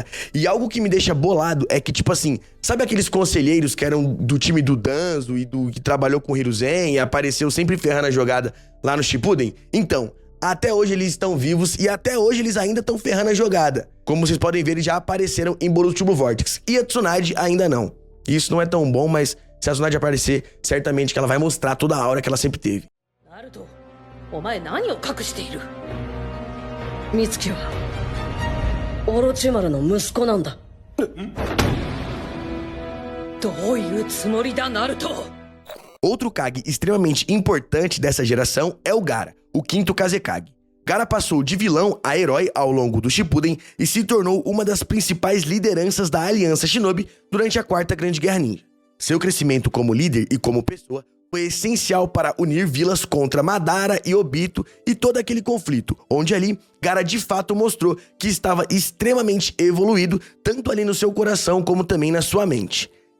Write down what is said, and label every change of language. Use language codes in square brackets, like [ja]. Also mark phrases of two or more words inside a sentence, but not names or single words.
[pt] E algo que me deixa bolado é que, tipo assim, sabe aqueles conselheiros que eram do time do Danzo e do que trabalhou com o Hiruzen e apareceu sempre ferrando a jogada lá no Shippuden? Então, até hoje eles estão vivos e até hoje eles ainda estão ferrando a jogada. Como vocês podem ver, eles já apareceram em Boruto to Blue Vortex. E a Tsunade ainda não. Isso não é tão bom, mas se a Tsunade aparecer, certamente que ela vai mostrar toda a aura que ela sempre teve. [ja] Naruto, お前何を隠している? Mitsuki はオロチマルの息子なんだ。どういうつもりだ, Naruto? [pt] Outro Kage extremamente importante dessa geração é o Gaara, o quinto Kazekage. Gaara passou de vilão a herói ao longo do Shippuden e se tornou uma das principais lideranças da Aliança Shinobi durante a Quarta Grande Guerra Ninja. Seu crescimento como líder e como pessoa foi essencial para unir vilas contra Madara e Obito e todo aquele conflito, onde ali Gaara de fato mostrou que estava extremamente evoluído, tanto ali no seu coração como também na sua mente.